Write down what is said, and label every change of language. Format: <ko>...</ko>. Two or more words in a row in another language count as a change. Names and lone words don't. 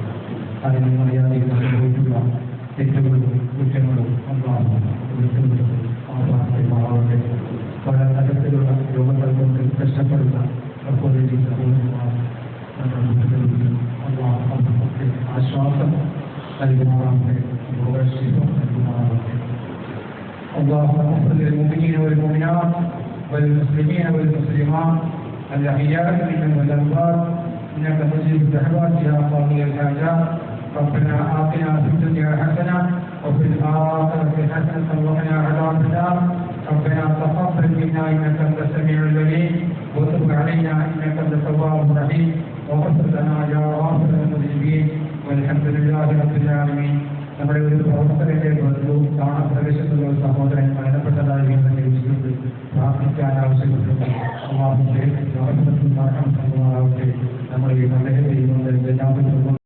<ml>അതിന് മര്യാദയിൽ അനുഭവിക്കുക തെറ്റുകളും കുറ്റങ്ങളും അള്ളാഹു മാറാവട്ടെ. പല തരത്തിലുള്ള രോഗങ്ങൾ കൊണ്ട് കഷ്ടപ്പെടുന്ന ആശ്വാസം നൽകുമാറാവട്ടെ, രോഗശീലം നൽകുമാറാവട്ടെ.</ml> <ar>اللهم صل للمؤمنين والمؤمنات والمسلمين والمسلمات الأحياء منهم والأموات إنك مجيب الدعوات يا قاضي الحاجات. ربنا آتنا في الدنيا حسنة وفي الآخرة حسنة وقنا عذاب النار. ربنا تقبل منا إنك أنت السميع العليم وتب علينا إنك أنت التواب الرحيم واغفر لنا يا غافر المذنبين والحمد لله رب العالمين.</ar> <ml>നമ്മുടെ ഒരു പ്രവർത്തനത്തിലേക്ക് വന്നു കാണാൻ പ്രവേശിക്കുന്ന ഒരു സഹോദരൻ മരണപ്പെട്ടതായി നിരീക്ഷിച്ചിട്ടുണ്ട്. പ്രാർത്ഥിക്കാൻ ആവശ്യപ്പെട്ടിട്ടുണ്ട്. അള്ളാഹുവിന്റെ നമ്മുടെ ഈ നല്ല ചെയ്യുന്നത് എല്ലാവരും</ml>